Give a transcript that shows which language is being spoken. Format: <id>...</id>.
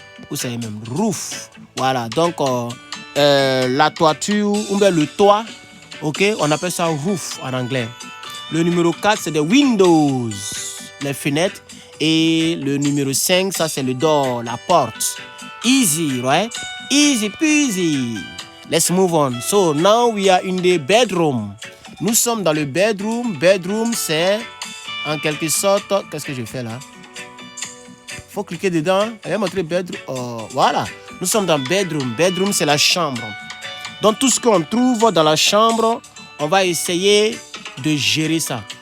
<fr>Vous savez même, roof. Voilà, donc, la toiture, ou bien le toit. Ok, on appelle ça roof en anglais. Le numéro 4, c'est des windows, les fenêtres. Et le numéro 5, ça c'est le door, la porte.</fr> <en>Easy, right? Easy peasy. Let's move on. So now we are in the bedroom.</en> <fr>Nous sommes dans le bedroom. Bedroom, c'est en quelque sorte... Qu'est-ce que je fais là? Faut cliquer dedans. Elle va montrer bedroom. Oh, voilà. Nous sommes dans bedroom. Bedroom, c'est la chambre. Donc tout ce qu'on trouve dans la chambre, on va essayer de gérer ça.</fr>